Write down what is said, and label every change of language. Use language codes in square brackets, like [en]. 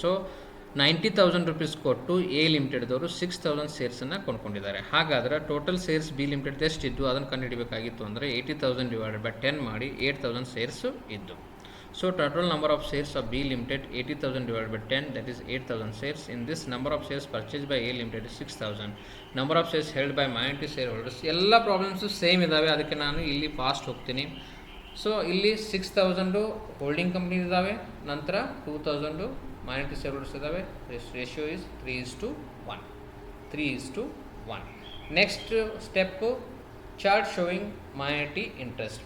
[kn] So 90,000 rupees ಕೊಟ್ಟು A ಲಿಮಿಟೆಡ್ದವರು 6,000 ಸೇರ್ಸನ್ನು ಕೊಂಡ್ಕೊಂಡಿದ್ದಾರೆ. ಹಾಗಾದರೆ total ಸೇರ್ಸ್ B limited ಎಷ್ಟಿದ್ದು ಅದನ್ನು ಕಂಡುಹಿಡಬೇಕಾಗಿತ್ತು ಅಂದರೆ 80,000 ಡಿವೈಡೆಡ್ ಬೈ 10 ಮಾಡಿ 8,000 ಸೇರ್ಸು ಇದ್ದು. [en] So total number of shares of B limited 80,000 divided by 10, that is 8,000 shares. In this, number of shares purchased by A limited is 6,000. Number of shares held by minority shareholders. [kn] ಎಲ್ಲ problems same ಇದ್ದಾವೆ, ಅದಕ್ಕೆ ನಾನು ಇಲ್ಲಿ fast ಹೋಗ್ತೀನಿ. So ಇಲ್ಲಿ 6,000 holding company ಇದ್ದಾವೆ, ನಂತರ 2,000 minority share holders ಇದ್ದಾವೆ. [en] Ratio is 3:1. Next step chart showing minority interest.